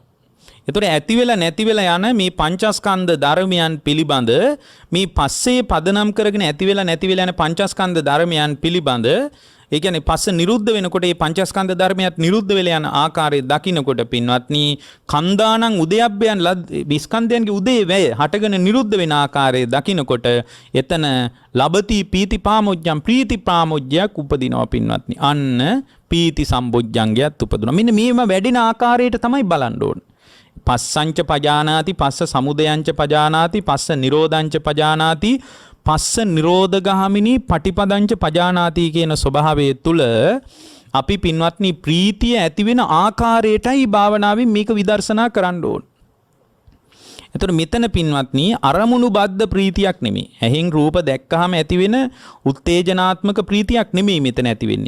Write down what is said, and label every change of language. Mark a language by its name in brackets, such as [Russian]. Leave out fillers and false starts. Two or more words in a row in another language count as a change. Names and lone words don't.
[Sinhala] ඒතකොට ඇති වෙලා නැති වෙලා යන මේ පංචස්කන්ධ ධර්මයන් පිළිබඳ මේ පස්සේ පදනම් කරගෙන ඇති වෙලා නැති වෙලා යන පංචස්කන්ධ ධර්මයන් පිළිබඳ ඒ කියන්නේ පස්ස නිරුද්ධ වෙනකොට මේ පංචස්කන්ධ ධර්මයක් නිරුද්ධ වෙලා යන ආකාරය දකින්නකොට පින්වත්නි [Pali] කන්දානං උදයබ්බයන් [Sinhala] ස්කන්ධයන්ගේ උදේ වැය හටගෙන නිරුද්ධ වෙන ආකාරය දකින්නකොට එතන [Pali] ලබති පීති පාමොජ්ජං [Sinhala] ප්‍රීති පාමොජ්ජයක් උපදිනවා පින්වත්නි. අන්න පීති සම්බොජ්ජංගයත් උපදිනවා. මෙන්න මේව වැඩින ආකාරයට තමයි බලන්න ඕනේ. [Pali] පස්සංච පජානාති පස්ස සමුදයංච පජානාති පස්ස නිරෝධංච පජානාති පස්ස නිරෝධගාමිනී පටිපදංච පජානාති [Sinhala] කියන ස්වභාවය තුළ අපි පින්වත්නි ප්‍රීතිය ඇති වෙන ආකාරයටයි භාවනාවෙන් මේක විදර්ශනා කරන්න ඕන. එතකොට මෙතන පින්වත්නි අරමුණු බද්ධ ප්‍රීතියක් නෙමෙයි. ඇහෙන් රූප දැක්කහම ඇති වෙන උත්තේජනාත්මක ප්‍රීතියක් නෙමෙයි මෙතන ඇති වෙන්නේ.